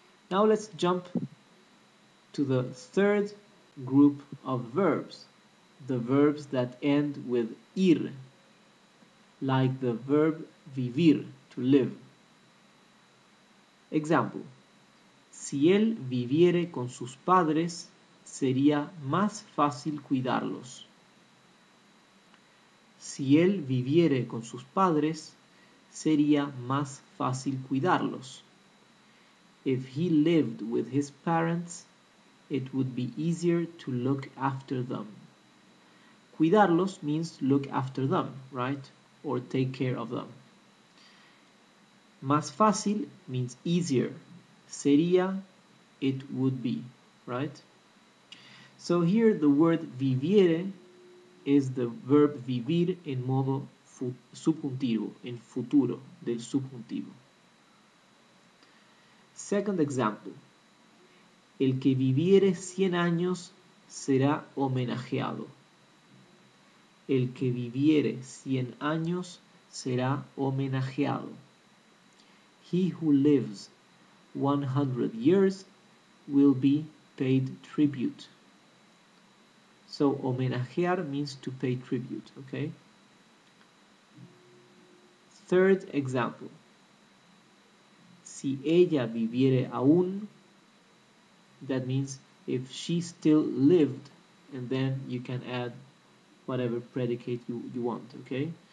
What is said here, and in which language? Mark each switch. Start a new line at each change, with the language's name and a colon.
English: Now let's jump to the third group of verbs, the verbs that end with ir, like the verb vivir, to live.
Spanish: Example, si él viviere con sus padres, sería más fácil cuidarlos. Si él viviere con sus padres, sería más fácil cuidarlos.
English: If he lived with his parents, it would be easier to look after them. Cuidarlos means look after them, right? Or take care of them. Más fácil means easier. Sería, it would be, right? So here the word viviere is the verb vivir en modo subjuntivo, en futuro del subjuntivo. Second example.
Spanish: El que viviere 100 años será homenajeado. El que viviere 100 años será homenajeado.
English: He who lives 100 years will be paid tribute. So, homenajear means to pay tribute, okay? Third example. Si ella viviere aún, that means if she still lived, and then you can add whatever predicate you want, okay?